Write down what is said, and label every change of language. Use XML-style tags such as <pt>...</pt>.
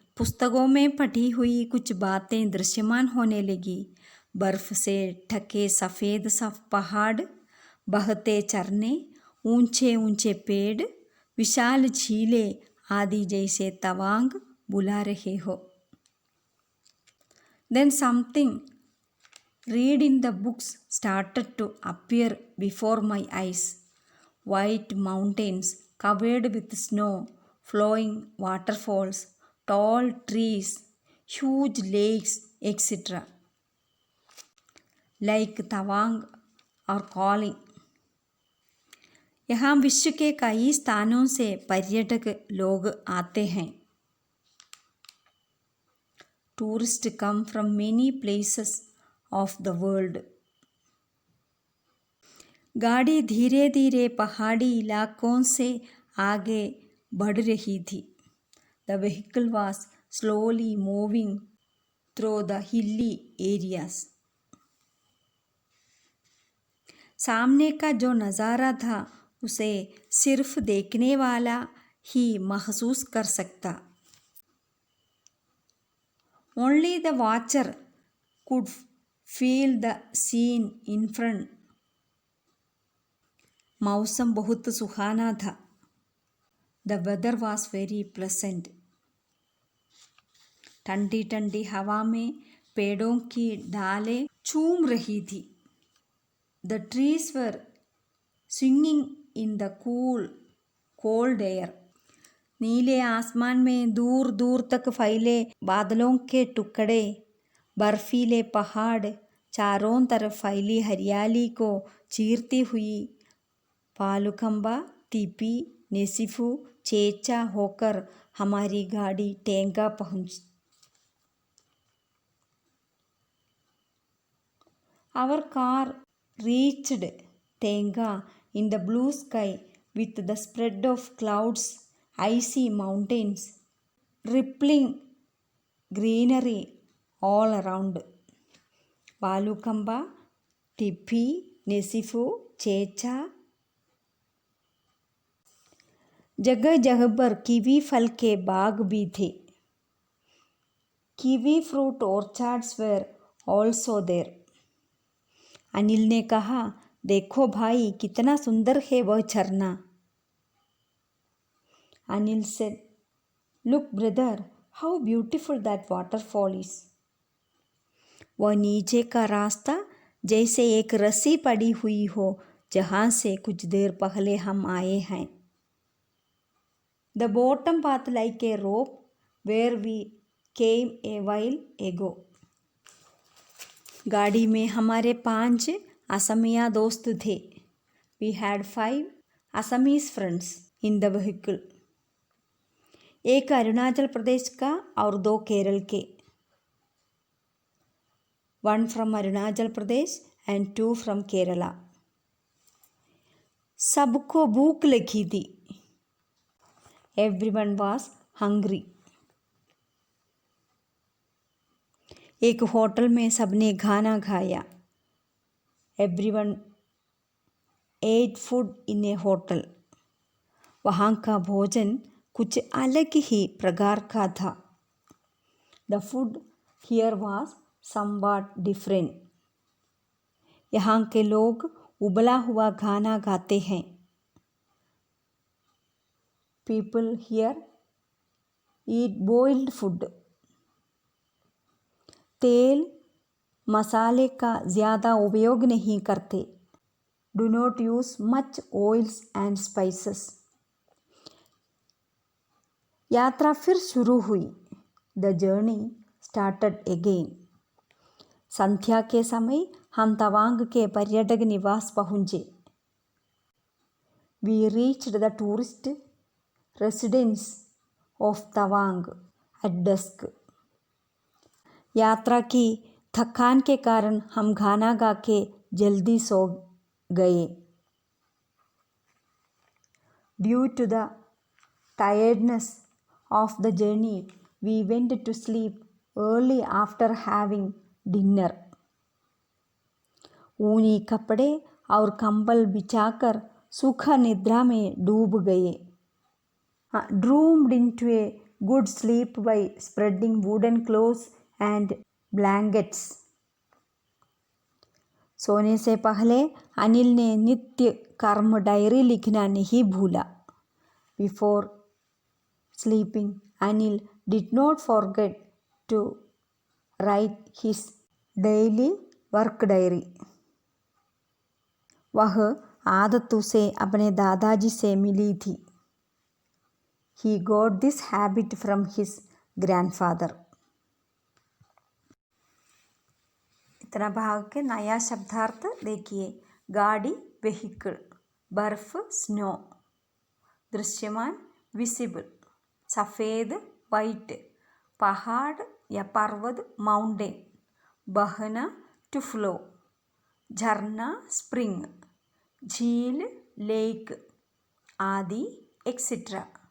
<hi>पुस्तकों में पढ़ी हुई कुछ बातें दृश्यमान होने लगी। बर्फ से ढके सफ़ेद पहाड़, बहते झरने, ऊंचे ऊंचे पेड़, विशाल झीलें आदि जैसे तवांग बुला रहे हो।</hi> <en>Then something read in the books started to appear before my eyes. White mountains covered with snow, flowing waterfalls, tall trees, huge lakes, etc. Like Tawang are calling.</en> <hi>यहाँ विश्व के कई स्थानों से पर्यटक लोग आते हैं।</hi> <en>Tourists come from many places of the world.</en> <hi>गाड़ी धीरे धीरे पहाड़ी इलाकों से आगे बढ़ रही थी।</hi> <en>The vehicle was slowly moving through the hilly areas.</en> <hi>सामने का जो नज़ारा था उसे सिर्फ देखने वाला ही महसूस कर सकता।</hi> <en>Only the watcher could feel the scene in front.</en> <hi>मौसम बहुत सुहाना था।</hi> <en>The weather was very pleasant.</en> <hi>ठंडी ठंडी हवा में पेड़ों की डालें झूम रही थी।</hi> <en>The trees were swinging in the cool, cold air.</en> <hi>नीले आसमान में दूर दूर तक फैले बादलों के टुकड़े, बर्फीले पहाड़, चारों तरफ फैली हरियाली को चीरती हुई पालुकंबा, टिपी, नेसिफू, चेचा होकर हमारी गाड़ी टेंगा पहुंची।</hi> <en>Our car reached Tenga in the blue sky with the spread of clouds, icy mountains, rippling greenery all around. Palukamba, Tipi, Nesifu, Checha.</en> <hi>जगह जगह पर कीवी फल के बाग भी थे।</hi> <en>Kiwi fruit orchards were also there.</en> <hi>Anil ने कहा, देखो भाई कितना सुंदर है वह झरना।</hi> <en>Anil said, Look brother, how beautiful that waterfall is.</en> <hi>वह नीचे का रास्ता जैसे एक रस्सी पड़ी हुई हो जहाँ से कुछ देर पहले हम आए हैं।</hi> <en>The bottom path like a rope where we came a while ago.</en> <hi>गाड़ी में हमारे 5 असमिया दोस्त थे।</hi> <en>We had 5 Assamese friends in the vehicle.</en> <hi>एक अरुणाचल प्रदेश का और 2 केरल के।</hi> <en>1 from Arunachal Pradesh and 2 from Kerala.</en> <hi>सबको भूख लगी थी।</hi> <en>Everyone was hungry.</en> <hi>एक होटल में सबने खाना खाया।</hi> <en>Everyone ate food in a hotel.</en> <hi>वहाँ का भोजन कुछ अलग ही प्रकार का था।</hi> <en>The food here was somewhat different.</en> <hi>यहाँ के लोग उबला हुआ खाना खाते हैं।</hi> <en>People here eat boiled food.</en> <hi>तेल मसाले का ज़्यादा उपयोग नहीं करते।</hi> <en>Do not use much oils and spices.</en> <hi>यात्रा फिर शुरू हुई।</hi> <en>The journey started again.</en> <hi>संध्या के समय हम तवांग के पर्यटक निवास पहुँचे।</hi> <en>We reached the tourist residence of Tawang at dusk.</en> <hi>यात्रा की थकान के कारण हम खाना खा के जल्दी सो गए।</hi> <en>Due to the tiredness of the journey, we went to sleep early after having dinner.</en> <hi>ऊनी कपड़े और कंबल बिछाकर सुख निद्रा में डूब गए।</hi> <en>Dropped into a good sleep by spreading wooden clothes and blankets.</en> <hi>सोने से पहले अनिल ने नित्य कर्म डायरी लिखना नहीं भूला.</hi> <en>Before sleeping, Anil did not forget to write his daily work diary.</en> <hi>वह आदत उसे अपने दादाजी से मिली थी.</hi> <en>He got this habit from his grandfather.</en> <hi>इतना भाग के नया शब्दार्थ देखिए. गाड़ी vehicle, बर्फ स्नो, दृश्यमान विजिबल, सफ़ेद वाइट, पहाड़ या पर्वत माउंटेन, बहना टू फ्लो, झरना स्प्रिंग, झील लेक आदि एक्सेट्रा.</hi>